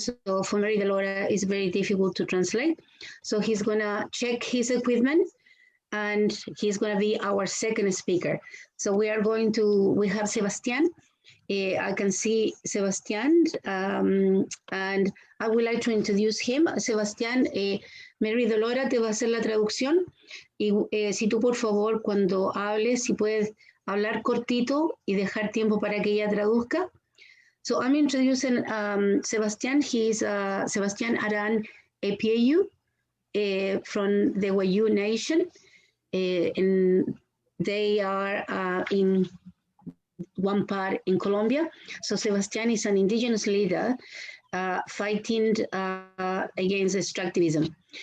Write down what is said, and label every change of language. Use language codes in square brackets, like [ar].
[en] So for Mary Delora, it's very difficult to translate. So he's gonna check his equipment, and he's gonna be our second speaker. So we have Sebastián. I can see Sebastián, and I would like to introduce him. [es] Sebastián, Mary Delora te va a hacer la traducción, y si tú por favor cuando hables, si puedes hablar cortito y dejar tiempo para que ella traduzca. [en] So I'm introducing Sebastián. He's Sebastián Aran Epieu from the Wayuu Nation, and they are in one part in Colombia. So Sebastián is an indigenous leader fighting against extractivism.